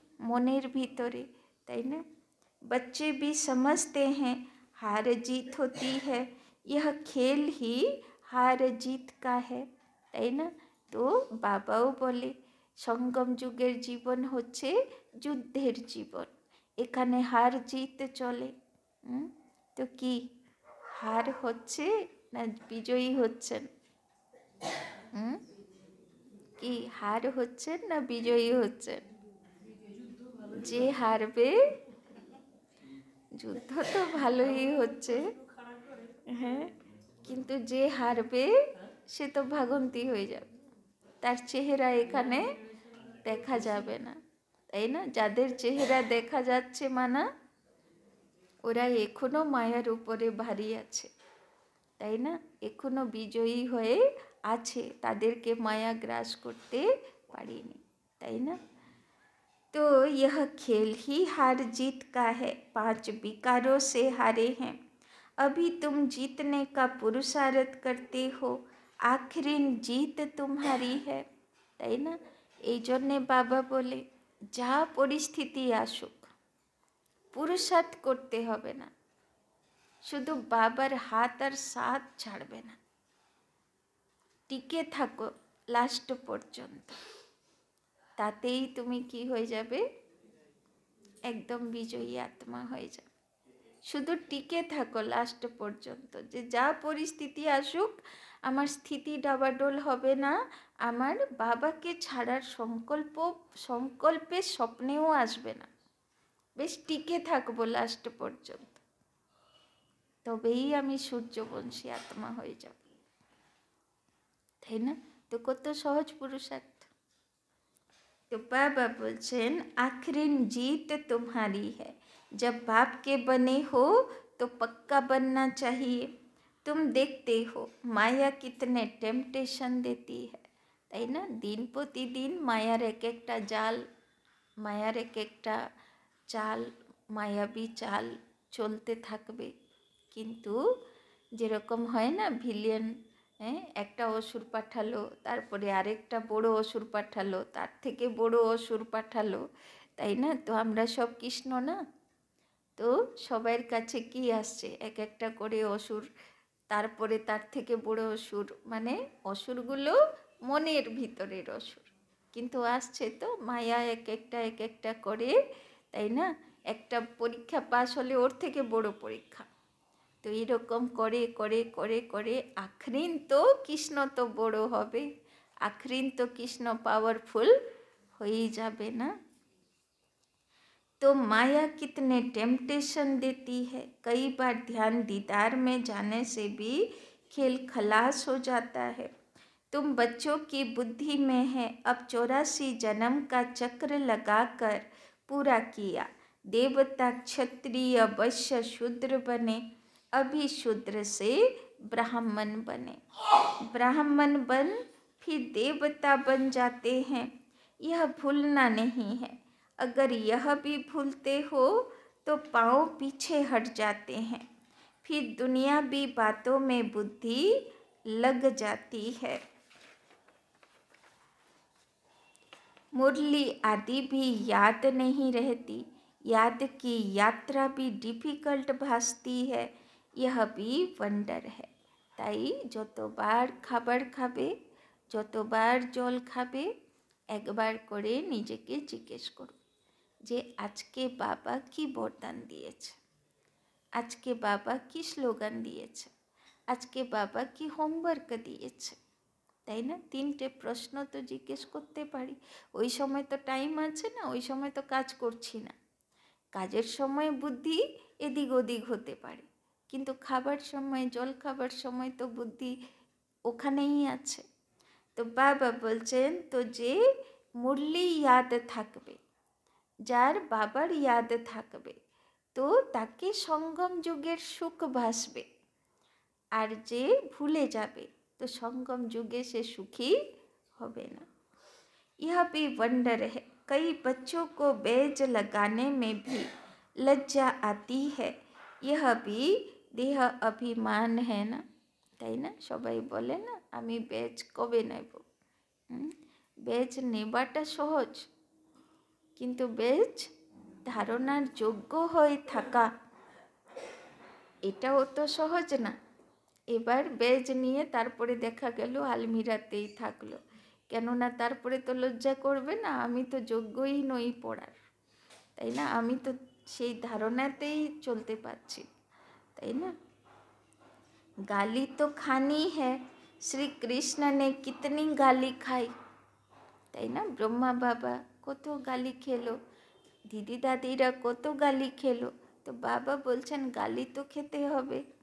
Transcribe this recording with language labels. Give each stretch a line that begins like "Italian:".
Bangla: মনের ভিতরে, তাই না?
Hindi: बच्चे भी समझते हैं हार जीत होती है, यह खेल ही हार जीत का है,
Bangla: তাই না? তো বাবাও বলে সঙ্গম যুগের জীবন হচ্ছে যুদ্ধের জীবন, এখানে হার জিত চলে। তো কি হার হচ্ছে না বিজয়ী হচ্ছেন? কি হার হচ্ছেন না বিজয়ী হচ্ছেন? যে হারবে, যুদ্ধ তো ভালোই হচ্ছে, হ্যাঁ, কিন্তু যে হারবে সে তো ভাগন্তি হয়ে যাবে, তার চেহারা এখানে দেখা যাবে না, তাই না? যাদের চেহারা দেখা যাচ্ছে মানা, ওরা এখনো মায়ার উপরে ভারী আছে, তাই না? এখনো বিজয়ী হয়ে আছে, তাদেরকে মায়া গ্রাস করতে পারেনি, তাই না?
Hindi: तो यह खेल ही हार जीत का है, 5 विकारों से हारे हैं, अभी तुम जीतने का पुरुषार्थ करते हो, आखिरी जीत तुम्हारी है,
Bangla: তাই না? এই জন্যে বাবা বলে যা পরিস্থিতি আসুক পুরুষার্থ করতে হবে না, শুধু বাবার হাত আর সাথ ছাড়বে না, টিকে থাকো লাস্ট পর্যন্ত, তাতেই তুমি কি হয়ে যাবে? একদম বিজয়ী আত্মা হয়ে যাবে। শুধু টিকে থাকো লাস্ট পর্যন্ত, যে যা পরিস্থিতি আসুক আমার স্থিতি ডাবাডোল হবে না, আমার বাবাকে ছাড়ার সংকল্পে স্বপ্নেও আসবে না, বেশ টিকে থাকবো লাস্ট পর্যন্ত, তবেই আমি সূর্যবংশী আত্মা হয়ে যাব, তাই না? তো কত সহজ পুরুষার্থ।
Hindi: तो बाबा बोलছেন आखिरी जीत तुम्हारी है, जब बाप के बने हो तो पक्का बनना चाहिए, तुम देखते हो माया कितने टेम्पटेशन देती है,
Bangla: তাই না? দিন প্রতিদিন মায়ার এক একটা জাল, মায়ার এক একটা চাল, মায়াবী চাল চলতে থাকবে, কিন্তু যেরকম হয় না ভিলিয়ান, একটা অসুর পাঠালো, তারপরে আরেকটা বড় অসুর পাঠালো, তার থেকে বড় অসুর পাঠালো, তাই না? তো আমরা সব কৃষ্ণ না, তো সবার কাছে কি আসছে? এক একটা করে অসুর, তারপরে তার থেকে বড় অসুর, মানে অসুরগুলো মনের ভিতরের অসুর, কিন্তু আসছে তো মায়া এক একটা করে, তাই না? একটা পরীক্ষা পাস হলে ওর থেকে বড় পরীক্ষা, তো এরকম করে করে করে করে আখরিন তো কৃষ্ণ তো বড় হবে, আখরিন তো কৃষ্ণ পাওয়ারফুল হয়েই যাবে না।
Hindi: तो माया कितने टेम्पटेशन देती है, कई बार ध्यान दीदार में जाने से भी खेल खलास हो जाता है। तुम बच्चों की बुद्धि में है, अब 84 जन्म का चक्र लगाकर पूरा किया, देवता क्षत्रिय वैश्य शूद्र बने, अभी शूद्र से ब्राह्मण बने, ब्राह्मण बन फिर देवता बन जाते हैं, यह भूलना नहीं है। अगर यह भी भूलते हो तो पाँव पीछे हट जाते हैं, फिर दुनिया भी बातों में बुद्धि लग जाती है। मुरली आदि भी याद नहीं रहती, याद की यात्रा भी डिफिकल्ट भासती है, यह भी वंडर है।
Bangla: ताई যতবার খাবার খাবে, যতবার জল খাবে, একবার করে নিজেকে জিজ্ঞেস করো যে আজকে বাবা কি বরদান দিয়েছে, আজকে বাবা কি স্লোগান দিয়েছে, আজকে বাবা কি হোমওয়ার্ক দিয়েছে, তাই না? 3টে প্রশ্ন তো জিজ্ঞেস করতে পারি। ওই সময় তো টাইম আছে না, ওই সময় তো কাজ করছি না। কাজের সময় বুদ্ধি এদিক ওদিক হতে পারে, কিন্তু খাবার সময়, জল খাবার সময় তো বুদ্ধি ওখানেই আছে। তো বাবা বলছেন, তো যে মুরলি ইয়াদ থাকবে, যার বাবার ইয়াদ থাকবে, তো তাকে সঙ্গম যুগের সুখ ভাসবে। আর যে ভুলে যাবে तो संगम युगे से सुखी होबे ना।
Hindi: यह भी वंडर है, कई बच्चों को बैज लगाने में भी लज्जा आती है, यह भी देह अभिमान है ना,
Bangla: তাই না? সবাই বলে না আমি ব্যাজ কবে নেব। ব্যাজ নেবাটা সহজ, কিন্তু ব্যাজ ধারণার যোগ্য হয়ে থাকা এটাও তো সহজ না। এবার ব্যাজ নিয়ে তারপরে দেখা গেল আলমিরাতেই থাকলো, কেননা তারপরে তো লজ্জা করবে না, আমি তো যোগ্যই নই পড়ার, তাই না? আমি তো সেই ধারণাতেই চলতে পারছি, তাই না?
Hindi: गाली तो खानी है, श्री कृष्ण ने कितनी गाली खाई,
Bangla: তাই না? ব্রহ্মা বাবা কত গালি খেলো, দিদি দাদিরা কত গালি খেলো, তো বাবা বলছেন গালি তো খেতে হবে।